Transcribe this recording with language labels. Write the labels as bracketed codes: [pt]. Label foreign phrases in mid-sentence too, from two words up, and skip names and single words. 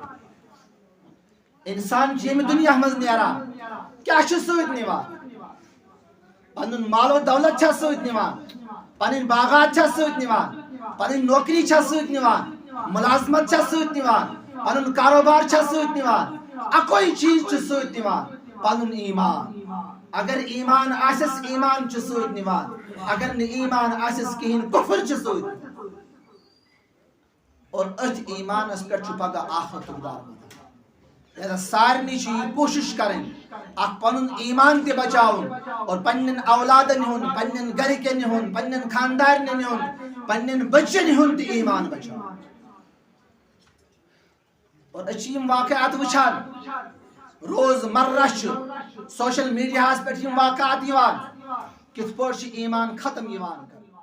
[ks] انسان چھُ ییٚمہِ دُنیا منٛز نیران کیٛاہ چھُ سۭتۍ نِوان پنُن مال و دولت چھا سۭتۍ نِوان پنٕنۍ باغات چھا سۭتۍ نِوان پنٕنۍ نوکری چھا سۭتۍ نِوان ملازمت چھا سۭتۍ نِوان پنُن کاروبار چھا سۭتۍ نِوان اکوے چیٖز چھُ سۭتۍ نِوان پنُن ایمان اگر ایمان آسس ایمان چھ سود نوان اگر نہ ایمان آسس کہین کفر چھ سود اور ات ایمان اس پر چھ پگہ آخرت دار لہذا سارنی چھ کوشش کریں اخ پنن ایمان تے بچاؤن اور پنن اولادن ہن پنن گرکن ہن پنن خاندارن ہن پنن بچن ہن تے ایمان بچاؤن اور اچھیم واقعات وچھان روز مرہ [en] social media [ks] پر واقعات کت پہ ایمان ختم